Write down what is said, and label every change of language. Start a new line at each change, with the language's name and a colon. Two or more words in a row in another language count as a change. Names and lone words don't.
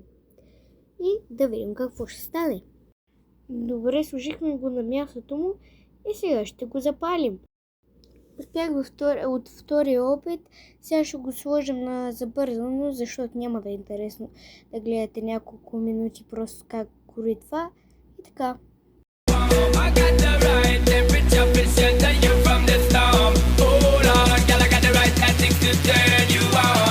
Bulgarian: И да видим какво ще стане. Добре, сложихме го на мястото му и сега ще го запалим. Успях от втория опит, сега ще го сложим на забързано, защото няма да е интересно да гледате няколко минути просто как гори това и така.
English: I got the right temperature to shelter you from the storm. Hold on, girl, I got the right tactics to turn you on.